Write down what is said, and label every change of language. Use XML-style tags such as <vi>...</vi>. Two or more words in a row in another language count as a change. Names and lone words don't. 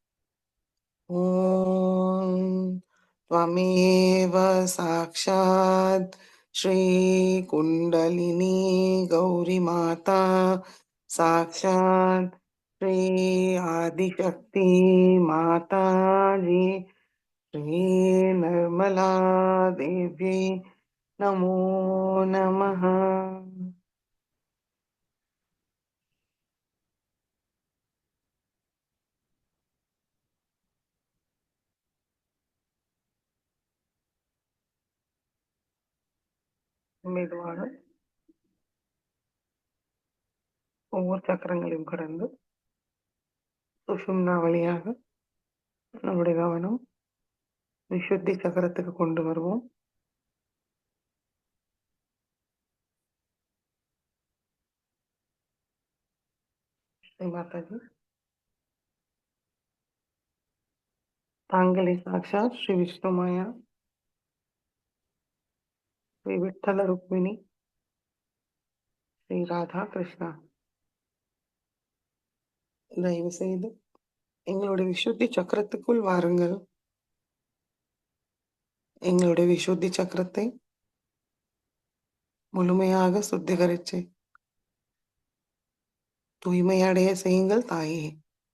<sa>ॐ त्वमेव साक्षात् श्रीकुण्डलिनी गौरीमाता साक्षात् श्री आदिशक्ति माताजी श्री निर्मला देवी नमो नमः</sa> <ta>மெதுவாக ஒவ்வொரு சக்கரங்களையும் கடந்து சுஷும்னா வழியாக நம்முடைய கவனம் விசுத்தி சக்கரத்துக்கு கொண்டு வருவோம்</ta> <sa>श्री माता जी तांगले साक्षात श्री विष्णु माया</sa> <ta>श्री विठ्ठल रुक्मिणी श्री राधा कृष्णा தயவு செய்து எங்களுடைய விசுத்தி சக்கரத்துக்குள் வாருங்கள் எங்களுடைய விசுத்தி சக்கரத்தை முழுமையாக சுத்திகரிச்சு தூய்மையடைய செய்யுங்கள் தாயே</ta>